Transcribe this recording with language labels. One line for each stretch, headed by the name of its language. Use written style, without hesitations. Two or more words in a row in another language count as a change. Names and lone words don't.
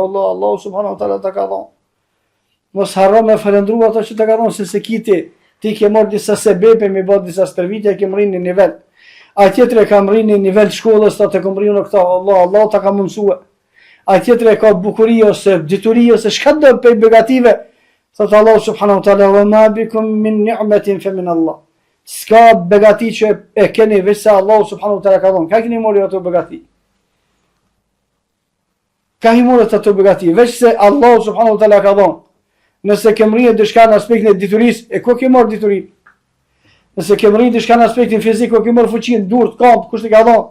Albanian: Allah
Arabic: سبحانه وتعالى
Albanian: ta ka dhënë. Mos harro me falendrua ato që të ka dhënë, se ti ke marrë disa sebepe me bë disa stërvitje, ke mrinë në nivel. Ai tjetër e ka mrinë në nivel shkollës, të ka mrinë këto, Allah ta ka mësuar. Ai tjetër e ka bukuri ose dituri ose çka do për begative. Thot Allah
Arabic: سبحانه وتعالى, "وما بكم من نعمة فمن الله."
Albanian: s'ka begati që e keni veç se Allahu
Arabic: سبحانه وتعالى
Albanian: ka dhënë. Ka keni mori ato begati? Ka i morët ato begati, veç se Allahu
Arabic: سبحانه وتعالى
Albanian: ka dhënë. Nëse ke mrinë diçka në aspektin e diturisë, e ku ke marrë diturinë? Nëse ke mrinë diçka në aspektin fizik, ku ke marrë fuqinë, durt, kamp, kush t'i ka dhënë?